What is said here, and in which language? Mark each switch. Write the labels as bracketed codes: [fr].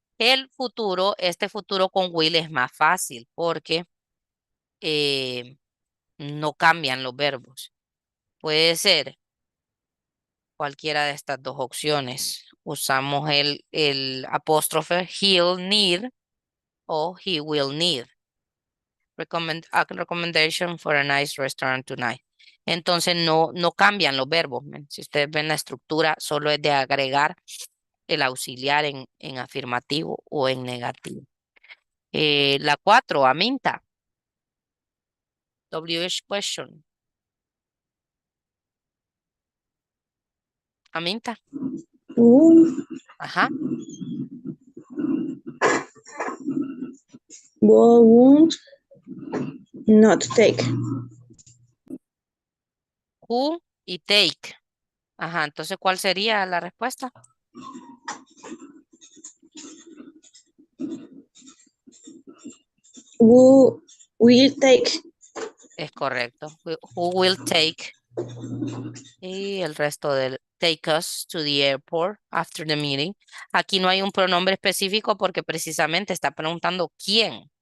[es] Este futuro con will es más fácil porque no cambian los verbos. Puede ser cualquiera de estas dos opciones. Usamos el apóstrofe he'll need o he will need. [en] A recommendation for a nice restaurant tonight. [es] Entonces no cambian los verbos. Si ustedes ven la estructura, solo es de agregar el auxiliar en afirmativo o en negativo. La 4, Aminta. WH question. Aminta. Ajá. [en] Won't not take. Who y take. [es] Ajá, entonces, ¿cuál sería la respuesta? [en] Who will take. Es correcto. Who will take? Y el resto del take us to the airport after the meeting. [es] Aquí no hay un pronombre específico porque precisamente está preguntando quién.